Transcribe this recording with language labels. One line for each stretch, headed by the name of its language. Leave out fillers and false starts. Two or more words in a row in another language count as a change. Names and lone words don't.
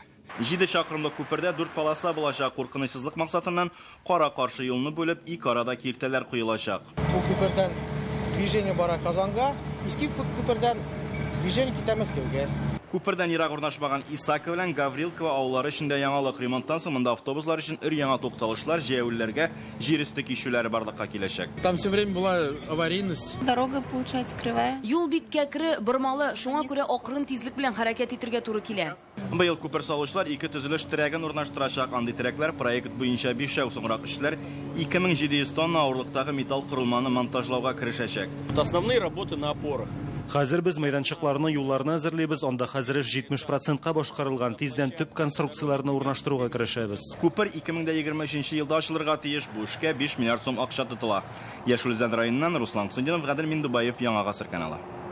Tatar: 7 чакрымлык күпердә 4 полоса булачак. Куркынычсызлык максатыннан кара-каршы юлны бүлеп, ике арада киртәләр куелачак. Бу күпердән движение бара Казанга, иске күпердән движение китә Мәскәүгә. Күпердән ерак урнашмаган Исаково белән Гаврилково авыллары эчендә яңалык ремонттан соң монда автобуслар өчен өр-яңа тукталышлар, җәяүлләргә җир өсте кичүләре барлыкка киләчәк.
Russian: Там все время была аварийность. Дорога получается кривая.
Tatar: Юл бик кәкре, бормалы, шуңа күрә акрын тизлек белән хәрәкәт итәргә туры килә. Быел күпер салучылар 2 төзелеш терәген урнаштырачак. Андый терәкләр проект буенча 5 ай соңрак эшләр 2700 тонна авырлыктагы металл корылманы монтажлауга кирешәчәк.
Russian: Основные работы на опорах.
Tatar: Хәзер без мәйданчыкларны, юлларны әзерлибез, анда хәзер 70%-ка башкарылган, тиздән төп конструкцияларны урнаштыруга керешәбез. Күпер 2023 елда ачылырга тиеш, бу эшкә 5 миллиард сум акча тотыла. Яшел Үзән районыннан Руслан Хөснетдинов, Гадел Миндубаев, Яңа Гасыр каналы.